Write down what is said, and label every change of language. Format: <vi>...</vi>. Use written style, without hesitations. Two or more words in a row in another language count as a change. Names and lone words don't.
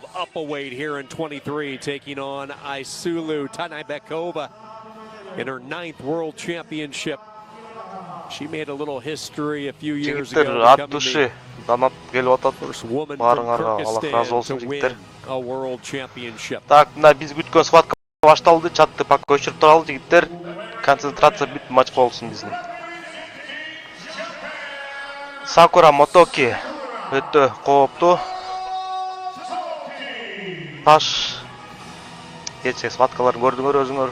<en>quadruple weight here in 23, taking on Айсулуу Тыныбекова in her 9th World Championship. She made a little history a few years ago, becoming the first woman from Kyrgyzstan to win a World Championship.</en> <ky>Так, мына биз күткөн схватка башталды. Чатты пакка өчүрүп туралы жигиттер. Концентрация бүт матч болсун биздин. Сакура Мотоки өтө кооптуу. Таш кече схваткаларын көрдүңөр өзүңөр.</ky>